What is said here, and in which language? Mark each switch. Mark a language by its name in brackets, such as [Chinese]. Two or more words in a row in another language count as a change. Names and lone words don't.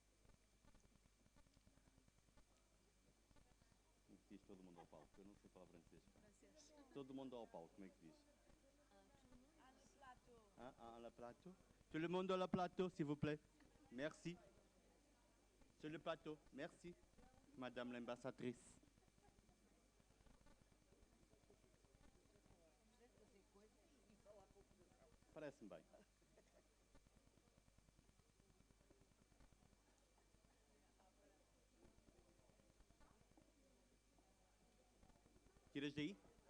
[Portuguese] Como é que diz todo mundo ao palco? Eu não sei falar francês. Todo mundo ao palco, como é que diz? [French] À la plateau. Tout le monde à la plateau, s'il vous plaît. Merci. Sur le plateau, merci. Madame l'ambassadrice. [Portuguese] Parece-me bem. Tiras daí?